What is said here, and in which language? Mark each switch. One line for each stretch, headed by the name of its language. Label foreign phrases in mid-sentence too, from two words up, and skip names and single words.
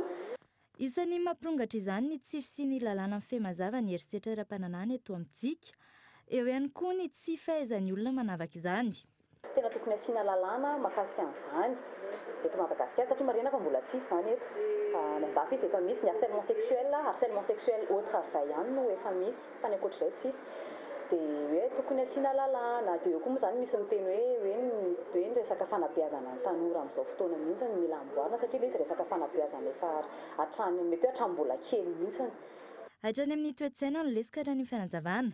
Malagasy: Isan'ny mampirongatra izany ny tsify sy ny lalàna amin'ny fehezava ny eriseritra ara-pananahana eto amintsika. Eo ihany koa ny tsy fahaizan'ny olona manavaka izany. Tena tokony asiana lalàna mahakasika an'izany eto Madagasikara satria marina fa mbola tsisy izany eto. Ny andafy izy efa misy ny
French: harcèlement sexuel au travail
Malagasy: ihany no efa misy fa ny ankoatr'izay tsisy. Dia hoe tokony asiana lalàna dia eo koa moa izany misy miteny hoe ny resaka fanabeazana ny tanora amin'izao fotoana mihitsy ny mila amboarina satria ilay izy resaka fanabeazana efa hatrany mety hoe hatrany-bola kely mihitsy. Hatrany amin'ny toe-tsaina no lesika raha ny fanazavana.